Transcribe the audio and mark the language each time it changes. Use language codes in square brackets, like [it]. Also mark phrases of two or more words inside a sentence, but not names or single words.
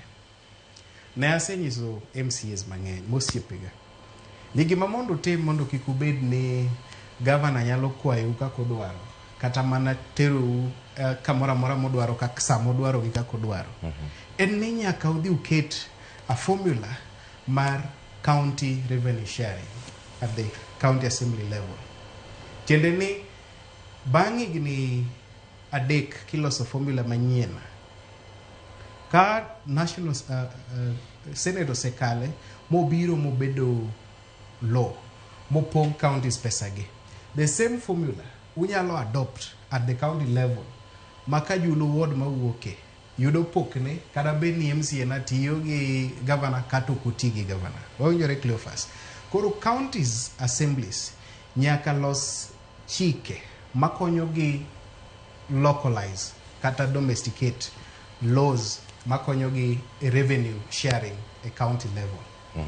[luo] Ne asenyiso MCS mang'eny mosiepega ni gima mondo tim mondo kik ubed ni governor nyalo kwayo kako dwaro kata mana tero kamora mora modwaro kaka samo dwaro gi kako dwaro. En ni nyaka udhi uket [en] a formula [luo] mar [en] county revenue sharing at the county assembly level. [luo] Tiende ni bang' higni adek kiloso formula manyien ka [en] national senate [luo] osekale mobiro mobedo law mopong counties pesagi, [en] the same formula [luo] unyalo adopt [en] at the county level [luo] maka julo ward mawuoke yudo pokne kada bed ni MCA na tiyo gi governor kata okuti gi governor. Wawinjore Cleophas. Koro [en] counties assemblies [luo] nyaka los chike makonyo gi localize kata [en] domesticate laws [luo] makonyo gi [en] revenue sharing [luo] e [en] county level.